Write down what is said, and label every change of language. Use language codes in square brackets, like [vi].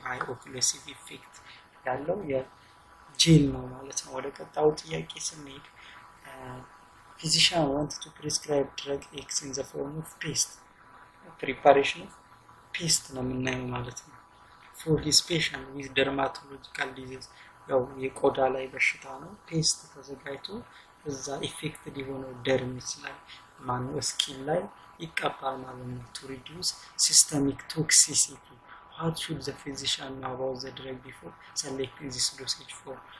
[am] ሃይ ኦክሉሲቭ ኢፌክት ያለው የጄል ነው ማለት ነው። ወደ ቀጣዩ ጥያቄ ስንሄድ [en] physician wanted to prescribe drug X in the form of paste. preparation of paste [am] ነው የምናየው ማለት ነው [en] for his patient with dermatological disease. [am] ያው የቆዳ ላይ በሽታ ነው። ፔስት ተዘጋጅቶ እዛ ኢፌክትድ የሆነው ደርም ይችላል ማነው ስኪን ላይ ይቀባል ማለት ነው [en] to reduce systemic toxicity. What should the physician know about the drug before selecting this dosage for?